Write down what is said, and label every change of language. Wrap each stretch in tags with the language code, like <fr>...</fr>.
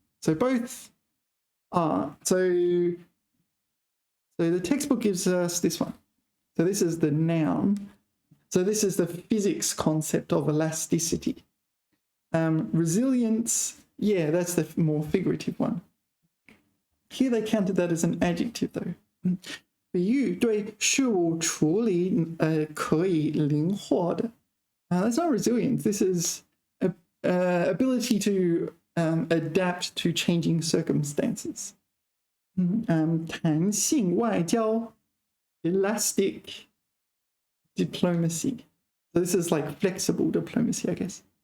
<en>So both are. So the textbook gives us this one. So this is the noun. So this is the physics concept of elasticity. Resilience, yeah, that's the more figurative one. Here they counted that as an adjective though.</en> <zh>比喻对事物处理可以灵活的。</zh> <en>That's not resilience. This is ability to adapt to changing circumstances. 弹性外交 elastic diplomacy. So this is like flexible diplomacy, I guess.</en>